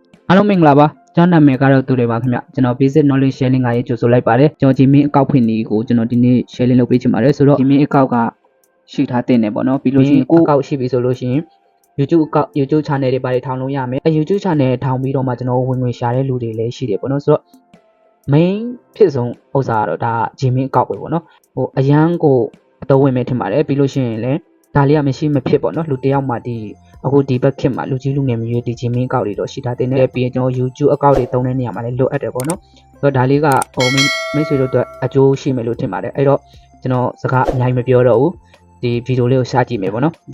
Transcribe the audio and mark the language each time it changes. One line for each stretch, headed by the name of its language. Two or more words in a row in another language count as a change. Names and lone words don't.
Burmese: အားလုံးမင်္ဂလာပါကျွန်တော်နာမည်ကတော့သူတွေပါခင်ဗျကျွန်တော်
English: basic knowledge sharing
Burmese: ကရေးကြိုဆိုလိုက်ပါတယ်ကျွန်တော် Gmail အကောင့်ဖွင့်နေကိုကျွန်တော်ဒီနေ့ sharing လုပ်ပေးချင်ပါတယ်ဆိုတော့ Gmail အကောင့်ကရှိထားတဲ့ နယ်ပေါ့နော်ပြီးလို့ရှိရင်ကိုယ့်အကောင့်ရှိပြီဆိုလို့ရှိရင် YouTube အကောင့် YouTube channel တွေပါတယ်ထောင်လို့ရမယ်အဲ YouTube channel ထောင်ပြီးတော့မှကျွန်တော်ဝင်ငွေရှာတဲ့လူတွေ လည်းရှိတယ်ပေါ့နော်ဆိုတော့ main ဖြစ်ဆုံးဥစ္စာကတော့ဒါ Gmail အကောင့်ပဲပေါ့နော်ဟိုအရန်ကိုအသုံးဝင်မယ်ထင်ပါတယ်ပြီးလို့ရှိရင်လည်းဒါလေးကမရှိမဖြစ်ပေါ့နော်လူတယောက်မှဒီအခုဒီဘက်ခေတ်မှာလူကြီးလူငယ်မျိုးတွေဒီ Gmail အကောင့်တွေတော့ရှိထားတဲ့နဲ့ပြီးရင်ကျွန်တော် YouTube အကောင့်တွေသုံးတဲ့နေရာမှာလည်းလိုအပ်တယ်ပေါ့နော်ဆိုတော့ဒါလေးကဟိုမိတ်ဆွေတို့အတွက်အကျိုးရှိမယ်လို့ထင်ပါတယ်အဲ့တော့ကျွန်တော်စကားအများကြီးမပြောတော့ဘူးဒီဗီဒီယိုလေးကိုရှာကြည့်မယ်ပေါ့နော်